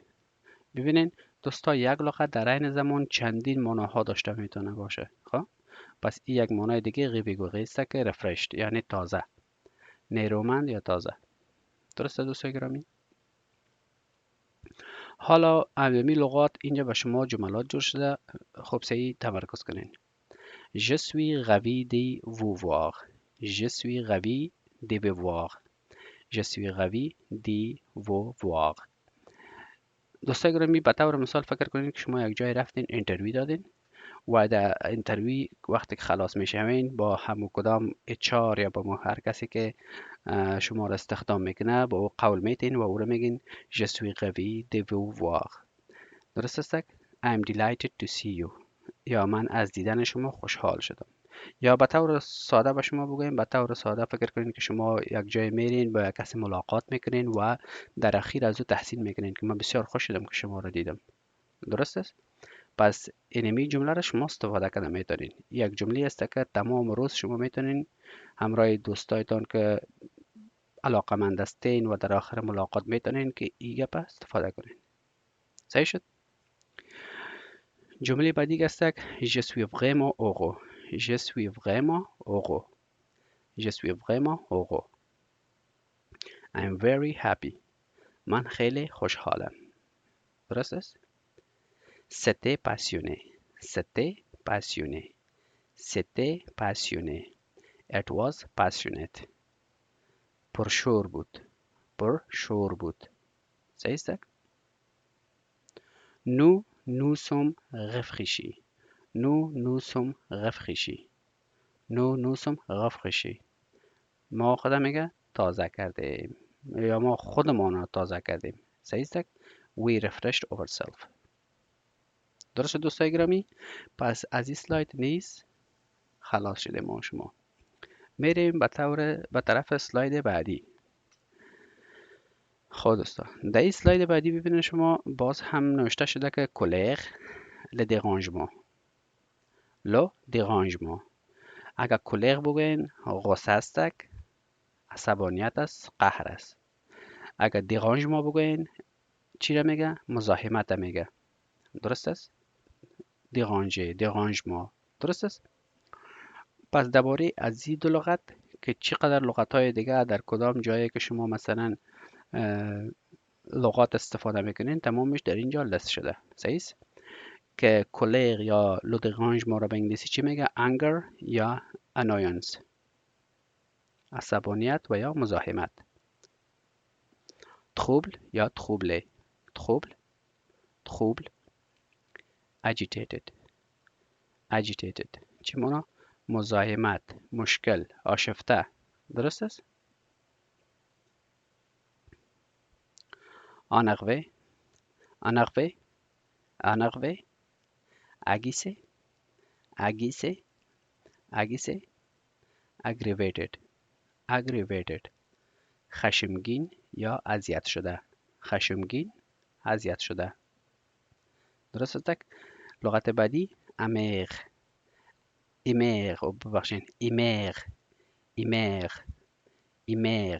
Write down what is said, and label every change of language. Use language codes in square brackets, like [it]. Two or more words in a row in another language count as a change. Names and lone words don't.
[fa] ببینین دوستا یک لغت در عین زمان چندین معناها داشته میتونه باشه. خب پس این یک معنای دیگه ویگوغه است که رفرشت یعنی تازه. نیرومند یا تازه. درسته دوستای گرامی؟ حالا امی لغات اینجا به شما جملات جور شده. خب سعی تمرکز کنین. [fr] Je suis ravi de vous voir. Je suis ravi de vous voir. Je suis ravi de vous voir. [fa] دوستای گرامی به طور مثال فکر کنین که شما یک جای رفتین انترویو دادین و در انترویو وقتی که خلاص میشوین با همو کدام اچار یا با هر کسی که شما را استخدام میکنه با او قول میتین و او را میگین [fr] Je suis ravi de vous voir. [fa] درست است؟ [en] I'm delighted to see you. [fa] یا من از دیدن شما خوشحال شدم. یا به طور ساده به شما بگویم، به طور ساده فکر کنین که شما یک جای میرین با یک کسی ملاقات میکنین و در اخیر از او تحسین میکنین که من بسیار خوش شدم که شما را دیدم. درست است؟ پس اینمی جمله را شما استفاده کنه میتونین. یک جمله است که تمام روز شما میتونین همراه دوستایتان که علاقمند هستین و در آخر ملاقات میتونین که این گپ استفاده کنین. صحیح شد؟ جمله بعدی است که [fr] Je suis vraiment heureux. Je suis vraiment heureux. Je suis vraiment heureux. [en] I'm very happy. [fa] من خیلی خوشحالم. درست است؟ [fr] C'était passionné. C'était passionné. C'était passionné. [en] It was passionate. [fa] پرشور بود. پرشور بود. صحیح است؟ [fr] Nous sommes rafraîchis. Nous sommes rafraîchis. Nous sommes rafraîchis. [fa] ما خودم میگه تازه کردیم یا ما خودمان را تازه کردیم. صحیح است؟ [en] We refreshed ourselves. [fa] درست دوستای گرامی؟ پس از این سلاید نیز خلاص شده ما شما. میریم به طرف سلاید بعدی. خب دوستا در این سلاید بعدی ببینید شما باز هم نوشته شده که کولر [fr] le dérangement. le dérangement. [fa] اگر کولر بگوین غصه است، عصبانیت است، قهر است. اگر دیرانجمان بگوین چی را میگه؟ مزاحمت میگه. درست است؟ [fr] dérangé, dérangement. [fa] درست است؟ پس درباره از این دو لغت که چقدر لغت های دیگه در کدام جایی که شما مثلا لغات استفاده میکنین تمامش در اینجا لست شده. صحیح است؟ که کولر یا [fr] le dérangement [fa] را به انگلیسی چی میگه؟ anger یا annoyance. عصبانیت و یا مزاحمت. [en] trouble یا trouble. trouble trouble. agitated agitated [fa] چی مانا؟ مزاحمت، مشکل، آشفته. درست است؟ [fr] énervé énervé énervé. agacé agacé agacé. [en] aggravated aggravated. [fa] خشمگین یا اذیت شده. خشمگین، اذیت شده. درست است؟ لغت بعدی amer ایمر ببخشین [fr] amer amer amer.